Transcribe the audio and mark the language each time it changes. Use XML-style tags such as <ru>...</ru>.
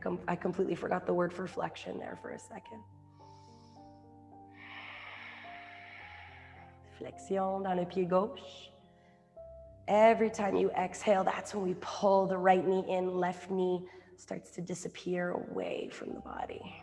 <en>I completely forgot the word for flexion there for a second.</en> <fr>Flexion dans le pied gauche.</fr> <en>Every time you exhale, that's when we pull the right knee in, left knee starts to disappear away from the body.</en>